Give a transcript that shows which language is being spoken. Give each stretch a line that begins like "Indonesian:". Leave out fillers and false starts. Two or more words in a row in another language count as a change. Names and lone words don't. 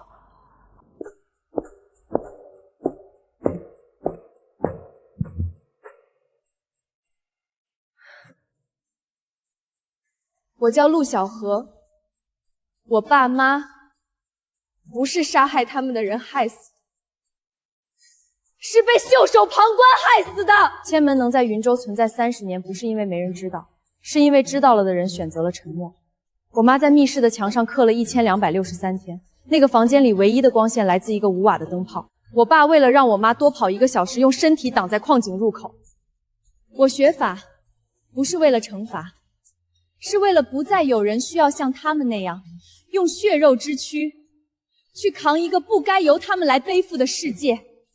Chinese: 我叫陸小荷，我爸媽不是殺害他們的人害死的，是被袖手旁觀害死的。千門能在雲州存在30年，不是因為沒人知道，是因為知道了的人選擇了沉默。我媽在密室的牆上刻了1263天，那個房間裡唯一的光線來自一個5瓦的燈泡。我爸為了讓我媽多跑1個小時，用身體擋在礦井入口。我學法不是為了懲罰，是為了不再有人需要像他們那樣用血肉之軀去扛一個不該由他們來背負的世界。